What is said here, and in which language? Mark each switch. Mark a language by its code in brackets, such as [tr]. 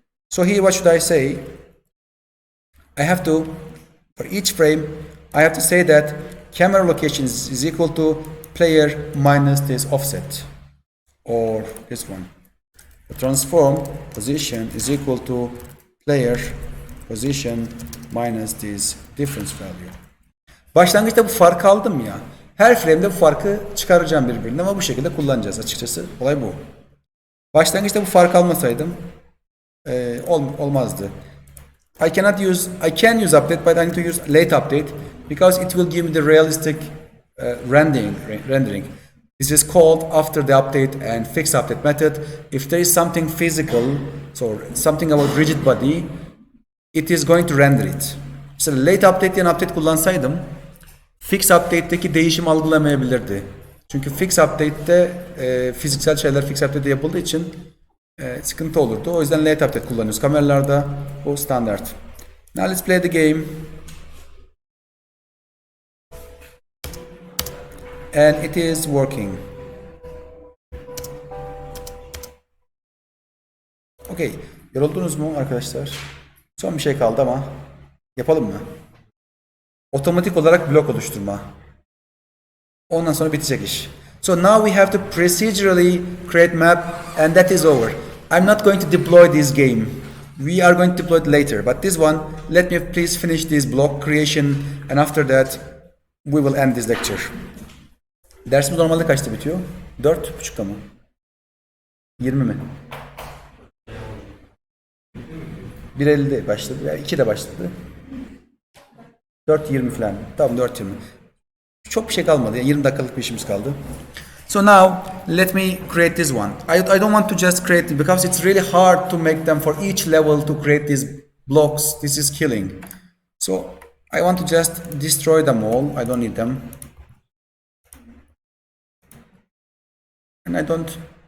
[en] So here, what should I say? I have to, for each frame, I have to say that camera location is equal to player minus this offset, or this one. The transform position is equal to player position minus this difference value. [tr] Başlangıçta bu farkı aldım ya. Her frame'de bu farkı çıkaracağım birbirinden ama bu şekilde kullanacağız açıkçası. Olay bu. Başlangıçta bu fark almasaydım olmazdı. [en] I can use update, but I need to use late update because it will give me the realistic rendering. This is called after the update and fix update method. If there is something physical, so something about rigid body, it is going to render it. [tr] Mesela late update diye update kullansaydım, fix update'teki değişim algılamayabilirdi. Çünkü fix update'te fiziksel şeyler fix update'de yapıldığı için sıkıntı olurdu. O yüzden late update kullanıyoruz. Kameralarda bu standart. [en] Now let's play the game. And it is working. Okay. [tr] Yoruldunuz mu arkadaşlar? Son bir şey kaldı ama yapalım mı? Otomatik olarak blok oluşturma. Ondan sonra bitecek iş. [en] So now we have to procedurally create map and that is over. I'm not going to deploy this game. We are going to deploy it later. But this one, let me please finish this block creation and after that we will end this lecture. [tr] Dersimiz normalde kaçta bitiyor? 4.30'da mı? 20 mi? 1.50'de başladı. Yani 2'de başladı. 4.20 falan. Tamam 4.20. Çok bir şey kalmadı. Yani 20 dakikalık bir işimiz kaldı. [en] So now let me create this one. I don't want to just create it because it's really hard to make them for each level to create these blocks. This is killing. So I want to just destroy them all. I don't need them. And I don't.